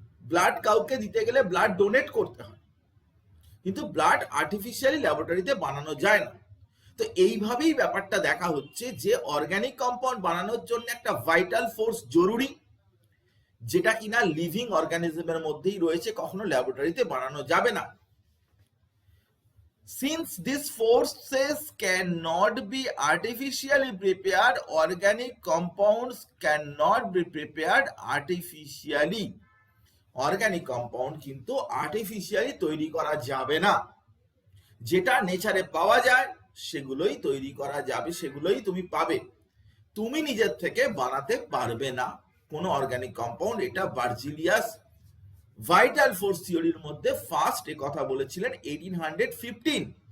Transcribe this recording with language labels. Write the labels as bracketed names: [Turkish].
[Bangla] Blood কাউকে দিতে গেলে ব্লাড ডোনেট করতে হয়, কিন্তু ব্লাড আর্টিফিশিয়ালি ল্যাবরেটরিতে বানানো যায় না। তো এইভাবেই ব্যাপারটা দেখা হচ্ছে যে অর্গানিক কম্পাউন্ড বানানোর জন্য একটা ভাইটাল ফোর্স জরুরি, যেটা কিনা লিভিং অর্গানিজমের মধ্যেই রয়েছে, কখনো ল্যাবরেটরিতে বানানো যাবে না। [English] Since these forces cannot be artificially prepared, organic compounds cannot be prepared artificially. [Bangla] Organic compound কিন্তু আর্টিফিশিয়ালি তৈরি করা যাবে না। যেটা নেচারে পাওয়া যায় সেগুলোই তৈরি করা যাবে, সেগুলোই তুমি পাবে। তুমি নিজের থেকে বানাতে পারবে না কোনো অর্গানিক কম্পাউন্ড। এটা বার্জিলিয়াস ভাইটাল ফোর্স থিওরির মধ্যে ফার্স্ট এ কথা বলেছিলেন 1815।